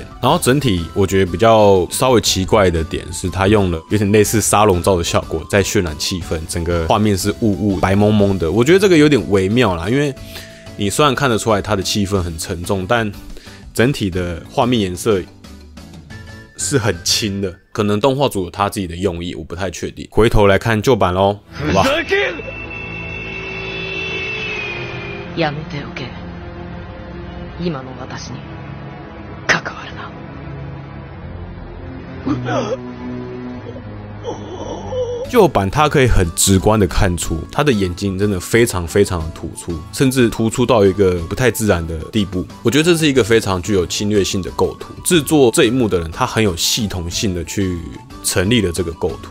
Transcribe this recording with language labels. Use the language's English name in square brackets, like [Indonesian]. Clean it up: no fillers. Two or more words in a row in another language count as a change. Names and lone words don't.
[Chinese] 然后整体我觉得比较稍微奇怪的点是，它用了有点类似沙龙照的效果在渲染气氛，整个画面是雾白蒙蒙的，我觉得这个有点微妙啦，因为你虽然看得出来它的气氛很沉重，但整体的画面颜色是很轻的，可能动画组有他自己的用意，我不太确定。回头来看旧版咯，好吧。 [Japanese] やめておけ。今の私に関わるな。 [Chinese] 旧版它可以很直观的看出，他的眼睛真的非常的突出，甚至突出到一个不太自然的地步。我觉得这是一个非常具有侵略性的构图。制作这一幕的人，他很有系统性的去成立了这个构图。